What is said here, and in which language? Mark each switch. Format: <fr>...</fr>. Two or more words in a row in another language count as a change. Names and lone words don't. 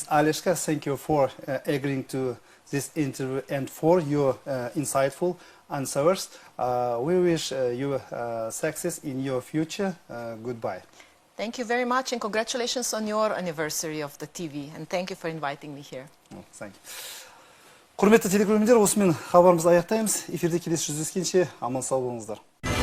<en>Alishka, thank you for agreeing to this interview and for your insightful answers. We wish you success in your future. Goodbye. Thank you very much, and congratulations on your anniversary of the TV, and thank you for inviting me here. Thank you.</en> <kk>Құрметті телекөрермендер, осымен хабарымызды аяқтаймыз. Эфирде келесі жүздескенше аман сау болыңыздар.</kk>